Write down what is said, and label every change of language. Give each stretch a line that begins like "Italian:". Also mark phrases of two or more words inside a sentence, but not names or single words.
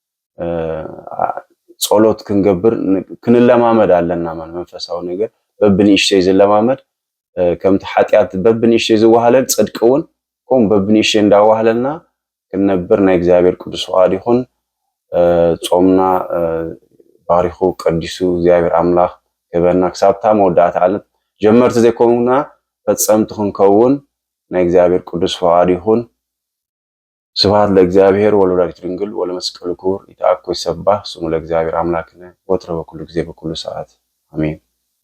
Tigrinya: ጸሎት ክንገብር ክንለማመድ ኣለና ማለት መንፈሳዊ ነገር በብንእሽተይ ዝለማመድ ከምቲ ኃጢአት በብንእሽተይ ዝዋሃለል ጽድቅውን ከም በብንእሽተይ እንዳዋሃለልና ክንነብር ናይ እግዚአብሔር ቅዱስ ፈቃድ ይሁን ጾምና ባሪኹ ቀዲሱ እግዚአብሔር አምላኽ ከበና ክሳብታ መወዳእታ ዓለት ጀመርቲ ዘይኮኑና ፈጸምቲ ክንከውን ናይ እግዚአብሔር ቅዱስ ፈቃድ ይሁን
Geez: ስብሐት ለእግዚአብሔር ወለወላዲቱ ድንግል ወለመስቀሉ ክቡር ይትአኮ ይሰባህ ስሙ ለእግዚአብሔር አምላክነ ወትረ በኩሉ ጊዜ በኩሉ ሰዓት አሜን።